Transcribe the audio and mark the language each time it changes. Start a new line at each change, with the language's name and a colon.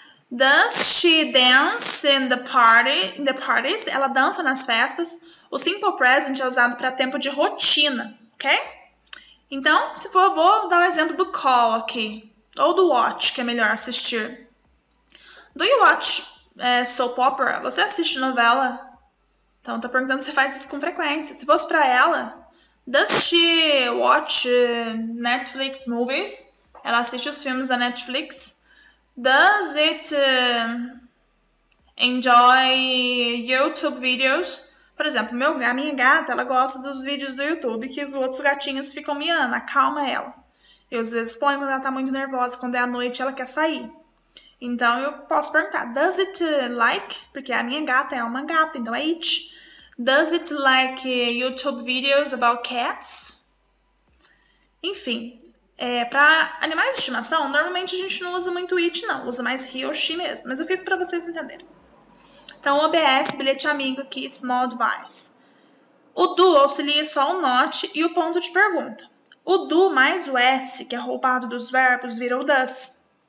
English: Does she dance in the parties?
Portuguese: Ela dança nas festas. O simple present é usado para tempo de rotina, ok? Então, se for, vou dar o exemplo do call aqui. Ou do watch, que é melhor assistir.
English: Do you watch soap opera?
Portuguese: Você assiste novela? Então, tá perguntando se você faz isso com frequência. Se fosse para ela,
English: does she watch Netflix movies?
Portuguese: Ela assiste os filmes da Netflix.
English: Does it enjoy YouTube videos?
Portuguese: Por exemplo, a minha gata, ela gosta dos vídeos do YouTube que os outros gatinhos ficam miando, acalma ela. Eu às vezes ponho quando ela tá muito nervosa, quando é à noite ela quer sair. Então eu posso perguntar,
English: does it like?
Portuguese: Porque a minha gata é uma gata, então é it.
English: Does it like YouTube videos about cats?
Portuguese: Enfim. Para animais de estimação, normalmente a gente não usa muito it, não. Usa mais he ou she mesmo. Mas eu fiz para vocês entenderem. Então, OBS, bilhete amigo aqui, small device. O do auxilia só o not e o ponto de pergunta. O do mais o S, que é roubado dos verbos, vira o does.